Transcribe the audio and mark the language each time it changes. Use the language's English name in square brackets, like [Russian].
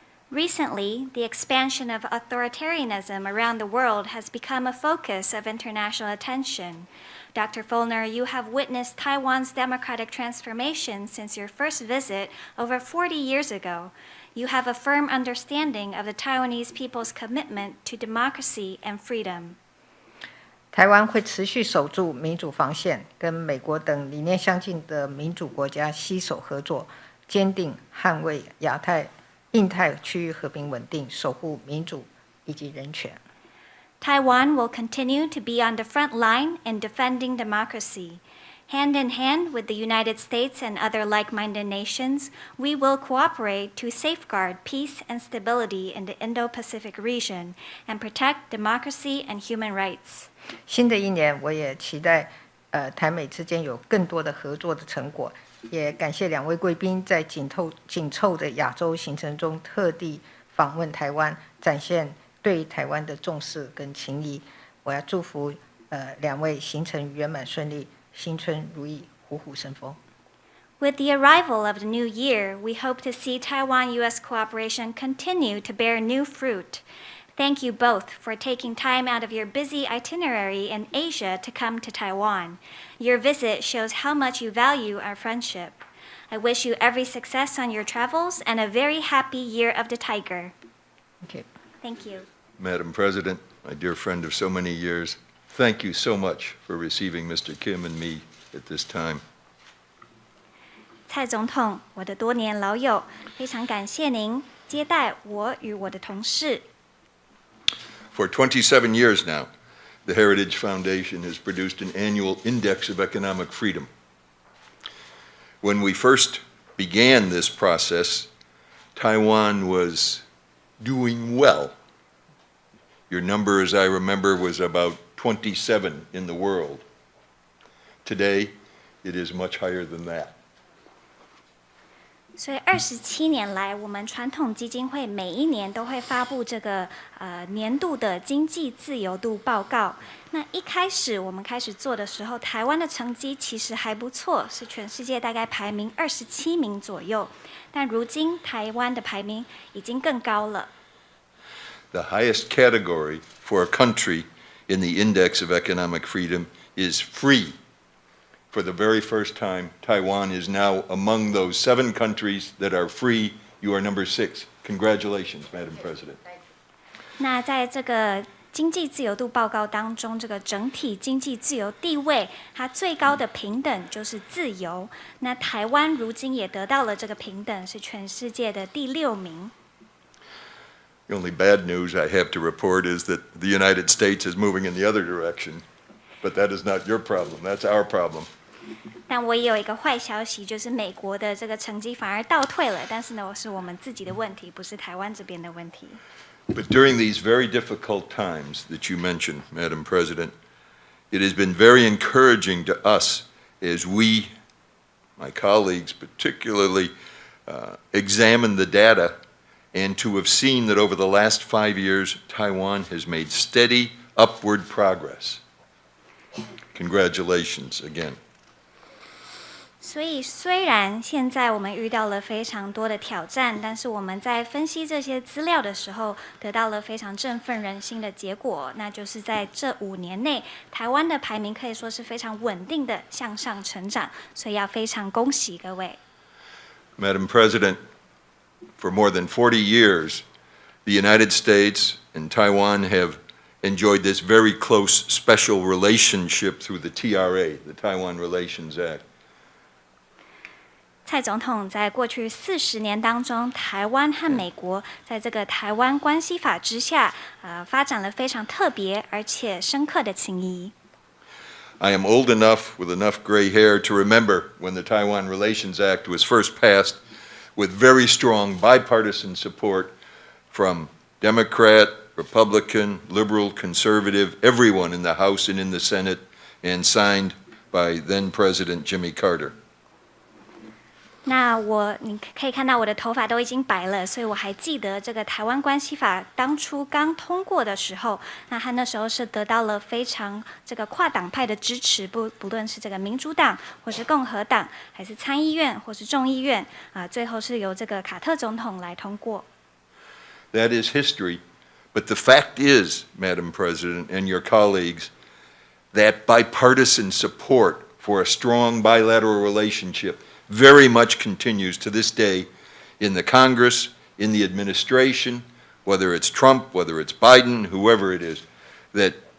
[English] Recently, the expansion of authoritarianism around the world has become a focus of international attention. Dr. Feulner, you have witnessed Taiwan's democratic transformation since your first visit over 40 years ago. You have a firm understanding of the Taiwanese people's commitment to democracy and freedom. [Chinese] 台湾会持续守住民主防线，跟美国等理念相近的民主国家携手合作，坚定捍卫印太区域和平稳定，守护民主以及人权。 [English] Taiwan will continue to be on the front line in defending democracy. Hand in hand with the United States and other like-minded nations, we will cooperate to safeguard peace and stability in the Indo-Pacific region and protect democracy and human rights. [Chinese] 新的一年，我也期待台美之间有更多的合作的成果，也感谢两位贵宾在紧凑的亚洲行程中特地访问台湾，展现对台湾的重视跟情谊。我要祝福两位行程圆满顺利，新春如意，虎虎生风。 [English] With the arrival of the new year, we hope to see Taiwan-U.S. cooperation continue to bear new fruit. Thank you both for taking time out of your busy itinerary in Asia to come to Taiwan. Your visit shows how much you value our friendship. I wish you every success on your travels and a very happy Year of the Tiger. Thank you. Thank you. Madam President, my dear friend of so many years, thank you so much for receiving Mr. Kim and me at this time. [Chinese] 蔡总统，我的多年老友，非常感谢您接待我与我的同事。 [English] For 27 years now, the Heritage Foundation has produced an annual index of economic freedom. When we first began this process, Taiwan was doing well. Your number, as I remember, was about 27 in the world. Today, it is much higher than that. [Chinese] 所以27年来，我们传统基金会每一年都会发布这个年度的经济自由度报告。那一开始我们开始做的时候，台湾的成绩其实还不错，是全世界大概排名27名左右。但如今台湾的排名已经更高了。 [English] The highest category for a country in the Index of Economic Freedom is free. For the very first time, Taiwan is now among those 7 countries that are free. You are number 6. Congratulations, Madam President. [Chinese] 那在这个经济自由度报告当中，这个整体经济自由地位，它最高的平等就是自由。那台湾如今也得到了这个平等，是全世界的第6名。 [English] The only bad news I have to report is that the United States is moving in the other direction. But that is not your problem. That's our problem. [Chinese] 但我也有一个坏消息，就是美国的这个成绩反而倒退了。但是呢，是我们自己的问题，不是台湾这边的问题。 [English] But during these very difficult times that you mentioned, Madam President, it has been very encouraging to us as we, my colleagues particularly, examine the data and to have seen that over the last 5 years, Taiwan has made steady upward progress. Congratulations again. [Chinese] 所以，虽然现在我们遇到了非常多的挑战，但是我们在分析这些资料的时候，得到了非常振奋人心的结果，那就是在这5年内，台湾的排名可以说是非常稳定的向上成长，所以要非常恭喜各位。 [English] Madam President, for more than 40 years, the United States and Taiwan have enjoyed this very close special relationship through the TRA, the Taiwan Relations Act. [Chinese] 蔡总统在过去40年当中，台湾和美国在这个台湾关系法之下，发展了非常特别而且深刻的情谊。 [English] I am old enough with enough gray hair to remember when the Taiwan Relations Act was first passed with very strong bipartisan support from Democrat, Republican, liberal, conservative, everyone in the House and in the Senate, and signed by then President Jimmy Carter. [Chinese] 那你可以看到我的头发都已经白了，所以我还记得这个台湾关系法当初刚通过的时候，那他那时候是得到了非常这个跨党派的支持，不论是这个民主党或是共和党，还是参议院或是众议院，最后是由这个卡特总统来通过。 [English] That is history, but the fact is, Madam President and your colleagues, that bipartisan support for a strong bilateral relationship very much continues to this day in the Congress, in the administration, whether it's Trump, whether it's Biden, whoever it is, that